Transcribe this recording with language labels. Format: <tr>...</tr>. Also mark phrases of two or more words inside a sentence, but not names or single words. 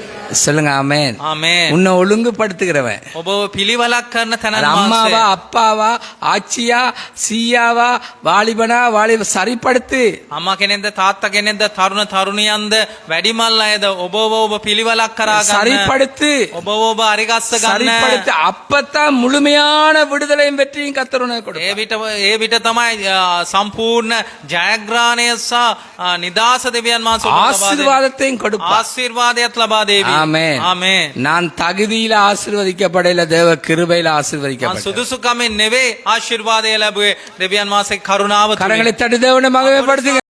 <ta>சொல்லுங்க ஆமென்.</ta> <si>ආමේන්.</si> <ta>உன்னை ஒழுங்குபடுத்துகிறவன்.</ta> <si>ඔබව පිළිවෙලක් කරන</si> <ta>அது</ta> <si>තැනන්</si> <ta>அம்மாவா</ta> <si>වහන්සේ.</si> <ta>அப்பாவா ஆச்சியா சீயாவா வாலிபனா சரிப்படுத்து.</ta> <si>අම්මා කෙනෙක්ද තාත්තා කෙනෙක්ද තරුණ තරුණියන්ද වැඩිමල් අයද ඔබව ඔබ පිළිවෙලක් කරා ගන්න.</si> <ta>சரிப்படுத்து.</ta> <si>ඔබව ඔබ අරිගස්ස ගන්න.</si> <ta>சரிப்படுத்து. அப்பதான் முழுமையான விடுதலையும் வெற்றியும் கர்த்தர் உனக்கு கொடுப்பார்.</ta> <si>ඒ විට තමයි සම්පූර්ණ ජයග්‍රහණය සහ නිදාස දෙවියන් වහන්සේ ඔබට ලබා දෙන්නේ.</si> <ta>ஆசீர்வாதத்தையும் கொடுப்பார்.</ta> <si>ආශිර්වාදයක් ලබා දේවි.</si> <ta>ஆமென்.</ta> <si>ආමේන්.</si> <ta>நான் தகுதியில ஆசீர்வதிக்கப்படல, தேவ கிருபையில</ta> <si>මම</si> <ta>ஆசீர்வதிக்கப்பட்டேன்.</ta> <si>සුදුසුකමින් නෙවෙයි ආශිර්වාදය ලැබුවේ දෙවියන් වහන්සේ කරුණාව තුලින්.</si> <ta>கரங்களை தட்டி தேவனை மகிமைப்படுத்துங்க.</ta>